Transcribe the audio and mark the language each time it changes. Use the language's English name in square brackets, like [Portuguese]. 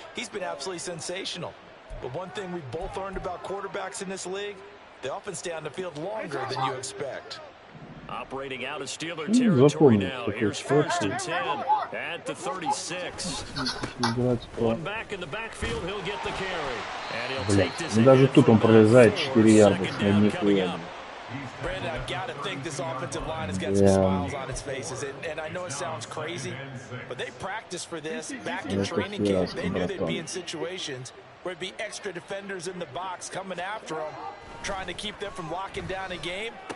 [English] He's been absolutely sensational. But one thing we both learned about quarterbacks in this league, they often stay on the field longer than you expect. Operating out of Steeler territory now. Here's 1st and 10 at the 36. One back in the backfield, he'll get the carry. And he'll take this. [Russian] Даже тут он пролезает 4 ярда с одних [English] Brandon, I've got to think this offensive line has got some smiles on its faces. And I know it sounds crazy, but they practiced for this back in training camp. They knew they'd be in situations where it'd be extra defenders in the box coming after them, trying to keep them from locking down a game.